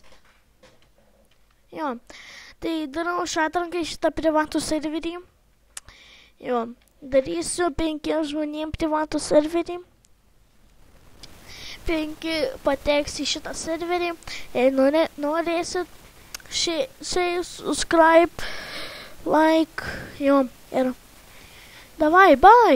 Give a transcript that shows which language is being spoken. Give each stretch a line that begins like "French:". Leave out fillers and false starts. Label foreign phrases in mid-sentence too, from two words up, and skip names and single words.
Lithuanian: Jo, tai darau šią atranką į šitą privatų serverį. Jo, darysiu 5 žmonėm privatų serverį. 5 pateks į šitą serverį. Jei norėsit,
English: share, subscribe, like,
Lithuanian: jo, ir davai, bye!